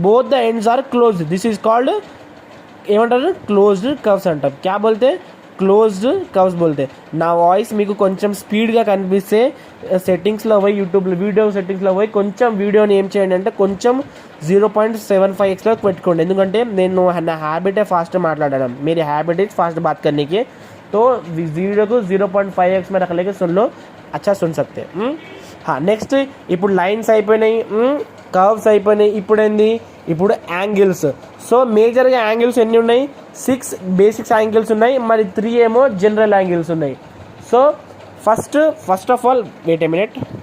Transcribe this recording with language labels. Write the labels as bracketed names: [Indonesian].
[English] both the ends are closed, this is called [Telugu] ఏమంటారు, [English] Closed curves అంటాం. [Hindi] క్యా బోల్తే, closed curves బోల్తే. [Telugu] నా వాయిస్ మీకు కొంచెం స్పీడ్గా కనిపిస్తే సెట్టింగ్స్లో పోయి, యూట్యూబ్లో వీడియో సెట్టింగ్స్లో పోయి కొంచెం వీడియోని ఏం చేయండి అంటే కొంచెం 0.75x పెట్టుకోండి. ఎందుకంటే నేను నా హ్యాబిటే ఫాస్ట్ మాట్లాడడం, [Hindi] मेरी हैबिट इज फास्ट बात करने की, तो वीडियो को 0.5x में रख लेके सुन लो, अच्छा सुन सकते. [Telugu] हाँ, నెక్స్ట్ ఇప్పుడు లైన్స్ అయిపోయినాయి, కర్వ్స్ అయిపోయినాయి. ఇప్పుడు ఏంది, ఇప్పుడు యాంగిల్స్. సో మేజర్గా యాంగిల్స్ ఎన్ని ఉన్నాయి, 6 బేసిక్స్ యాంగిల్స్ ఉన్నాయి, మరి 3 ఏమో జనరల్ యాంగిల్స్ ఉన్నాయి. [English] So first of all wait a minute.